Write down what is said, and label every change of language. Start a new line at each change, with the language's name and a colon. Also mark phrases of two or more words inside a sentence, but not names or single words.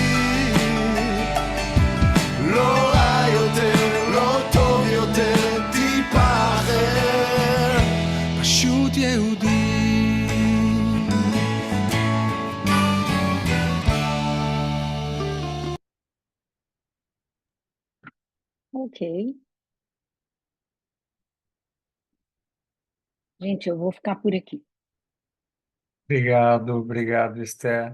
Hebrew: לא רע יותר, לא טוב יותר, טיפה אחר, פשוט יהודי.
Portuguese: Ok. Gente, eu vou ficar por aqui. Obrigado, Esther.